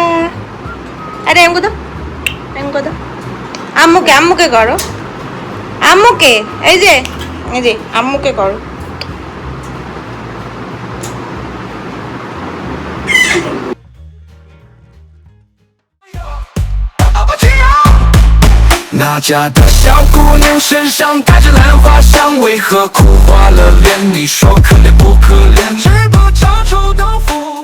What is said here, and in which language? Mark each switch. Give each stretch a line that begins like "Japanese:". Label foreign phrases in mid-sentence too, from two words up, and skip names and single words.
Bangla: আরে এমকো দাও, এমকো দাও। আম্মুকে, আম্মুকে করো, আম্মুকে। এই যে আম্মুকে করো।
Chinese: 那家的小姑娘身上带着兰花香，为何苦花了脸？你说可怜不可怜？吃不着臭豆腐。